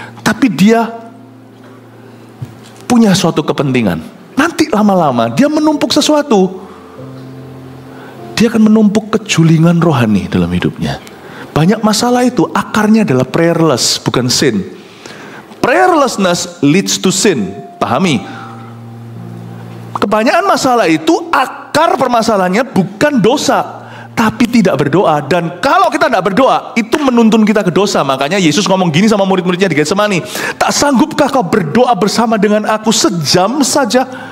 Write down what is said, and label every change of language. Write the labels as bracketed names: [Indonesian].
[Indonesian] Tapi dia punya suatu kepentingan. Nanti lama-lama dia menumpuk sesuatu. Dia akan menumpuk kejulingan rohani dalam hidupnya. Banyak masalah itu akarnya adalah prayerless, bukan sin. [English] Prayerlessness leads to sin. [Indonesian] Pahami? Kebanyakan masalah itu akar permasalahannya bukan dosa, tapi tidak berdoa. Dan kalau kita tidak berdoa, itu menuntun kita ke dosa. Makanya Yesus ngomong gini sama murid-muridnya di Getsemani, tak sanggupkah kau berdoa bersama dengan aku sejam saja?